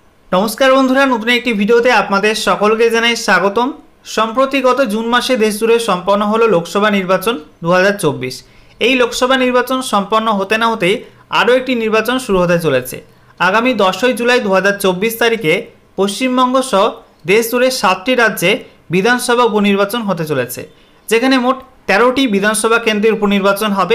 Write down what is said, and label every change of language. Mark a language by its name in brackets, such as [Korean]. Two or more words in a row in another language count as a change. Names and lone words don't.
[Bangla] নমস্কার বন্ধুরা নতুন এক ভিডিওতে আপনাদের সকলকে জানাই স্বাগতম। সম্প্রতি গত জুন মাসে দেশজুড়ে সম্পন্ন হলো লোকসভা নির্বাচন 2024। এই লোকসভা নির্বাচন সম্পন্ন হতে না হতেই আরও একটি নির্বাচন শুরু হতে চলেছে। আগামী 10 জুলাই 2024 তারিখে পশ্চিমবঙ্গ সহ দেশজুড়ে 7টি রাজ্যে বিধানসভা উপনির্বাচন হতে চলেছে, যেখানে মোট 13টি বিধানসভা কেন্দ্রের উপনির্বাচন হবে।